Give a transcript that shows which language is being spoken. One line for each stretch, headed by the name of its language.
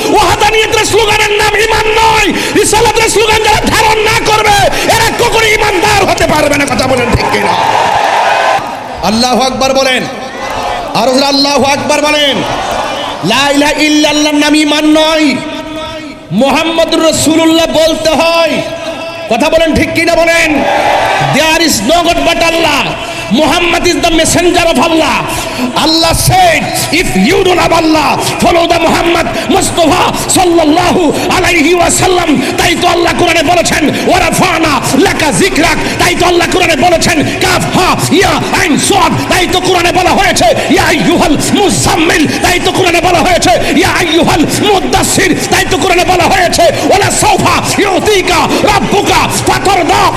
Bangla: ওয়াহদানিয়াতের স্লোগানের নাম ঈমান নয়। রিসালাতের স্লোগান যারা ধারণ না করবে এরা কখনো ঈমানদার হতে পারবে না। কথা বলেন ঠিক কিনা? আল্লাহু আকবার বলেন, আর আল্লাহু আকবার বলেন। লা ইলাহা ইল্লাল্লাহর নাম ঈমান নয়, মুহাম্মদুর রাসূলুল্লাহ বলতে হয়। কথা বলেন ঠিক কিনা বলেন?
English: There is no God but Allah. Muhammad is the messenger of Allah. Allah said, if you don't have Allah, follow the Muhammad Mustafa sallallahu alayhi wa sallam.
Bangla: তাই তো আল্লাহ কোরআনে বলেছেন,
Arabic: ওয়া রাফানা লাকা যিকরাক।
Bangla: তাই তো আল্লাহ কোরআনে বলেছেন,
Arabic: কাফ হা ইয়া আইন সাদ।
Bangla: তাই তো কোরআনে বলা হয়েছে,
Arabic: ইয়া আইয়ুহাল মুজাম্মিল।
Bangla: তাই তো কোরআনে বলা হয়েছে,
Arabic: ইয়া আইয়ুহাল মুদাসসির।
Bangla: তাই তো কোরআনে বলা হয়েছে,
Arabic: ওয়ালা সাওফা ইউতিকা রাব্বুকা ফাতারদা।